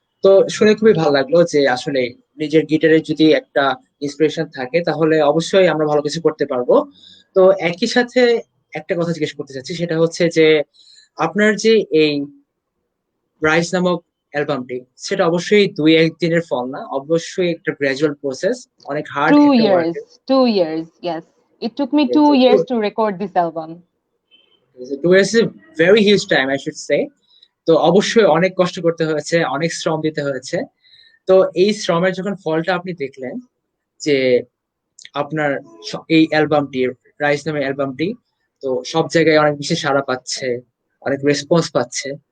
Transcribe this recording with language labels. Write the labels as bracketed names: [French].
[Bangla] তো শুনে খুবই ভালো লাগলো যে আসলে নিজের গিটারের যদি একটা ইন্সপিরেশন থাকে তাহলে অবশ্যই আমরা ভালো কিছু করতে পারবো। তো একই সাথে একটা কথা জিজ্ঞেস করতে চাচ্ছি, সেটা হচ্ছে যে আপনার যে এই রাইস নামক অ্যালবামটি, সেটা অবশ্যই 2-1 দিনের ফল না, অবশ্যই একটা গ্রাজুয়াল প্রসেস, অনেক হার্ড [English] to [Bangla] একটা work. [English] Years 2 years, yes. It took me 2 years to record this album. 2 years is very huge time, I should say. [Bangla] তো অবশ্যই অনেক কষ্ট করতে হয়েছে, অনেক শ্রম দিতে হয়েছে। তো এই শ্রমের যখন ফলটা আপনি দেখলেন, যে আপনার এই অ্যালবামটি, রাইস নামের অ্যালবামটি তো সব জায়গায় অনেক বেশি সাড়া পাচ্ছে, অনেক রেসপন্স পাচ্ছে।